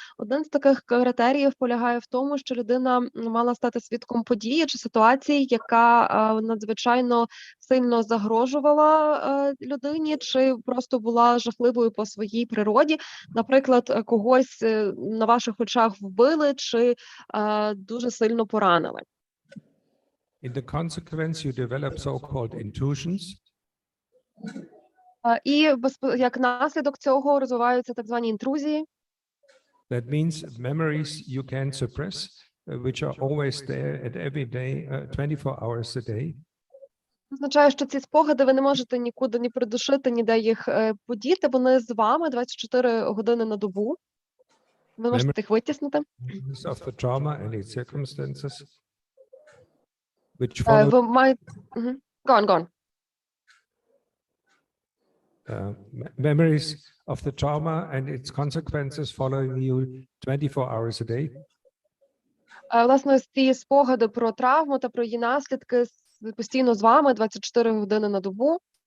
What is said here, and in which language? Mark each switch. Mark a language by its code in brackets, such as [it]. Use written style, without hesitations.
[uk] Один з таких критеріїв полягає в тому, що людина мала стати свідком події чи ситуації, яка надзвичайно сильно загрожувала людині, чи просто була жахливою по своїй природі. Наприклад, когось на ваших очах вбили чи дуже сильно поранили. [en] In the consequence, you develop so-called intrusions. [uk] І як наслідок цього розвиваються так звані інтрузії. [en] That means memories you can suppress, which are always there at every day, 24 hours a day. [uk] Означає, що ці спогади ви не можете нікуди ні придушити, ніде їх подіти. Вони з вами 24 години на добу. Ви можете їх витіснити. [en] Of the trauma and its circumstances, which follow. [uk] Ви маєте... [en] Go on. Memories of the trauma and its consequences following you 24 hours a day. [uk] Власне, ці спогади про травму та про її наслідки постійно з вами 24 години на добу.